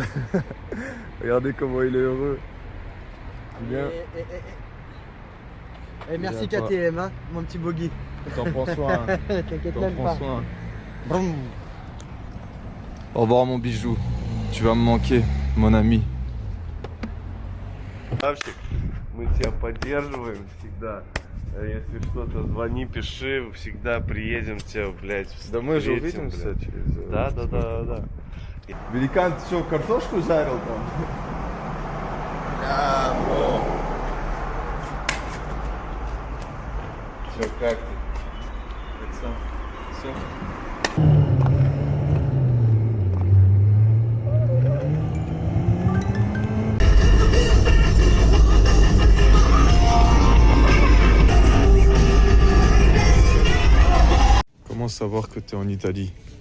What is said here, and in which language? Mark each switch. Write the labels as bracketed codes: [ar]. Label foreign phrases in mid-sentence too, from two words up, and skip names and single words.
[fr] Regardez comment il est heureux. Bien. Merci KTM, hein, mon petit bogey. T'en prends soin. T'inquiète même pas. Vroom. Au revoir mon bijou. Tu vas me manquer, mon ami. [ru] Мы тебя поддерживаем всегда. Если что-то, звони, пиши, всегда приедем тебя, блядь, Да мы же встретим, увидимся блядь. через... Да. Великан, ты что, картошку жарил там? Все, как ты? Все. [fr] Comment savoir que tu es en Italie?